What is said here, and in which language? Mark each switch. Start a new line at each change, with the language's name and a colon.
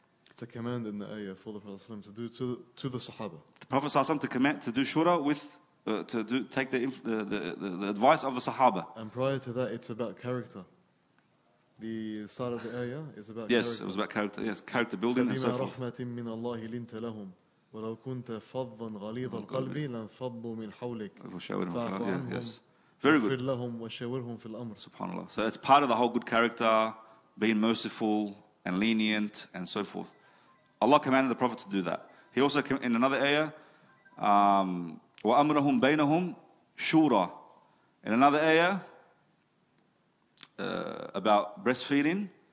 English: It's a command in the ayah for the Prophet ﷺ to do to the Sahaba. The Prophet ﷺ to do shura with, take the advice of the Sahaba. And prior to that, it's about character. The start of the ayah is about character. Yes, it was about character. Yes, character building and so forth.
Arabic: رحمة من الله لنت لهم ولو كنت فظا غليظ القلب لانفضوا من حولك فاعف عنهم
English: Yes. Very good.
Arabic: واغفر لهم وشاورهم في الأمر.
English: Subhanallah. So it's part of the whole good character, being merciful and lenient and so forth. Allah commanded the Prophet to do that. He also, in another ayah,
Arabic: وَأَمْرَهُمْ بَيْنَهُمْ شُورًا.
English: In another ayah, about breastfeeding.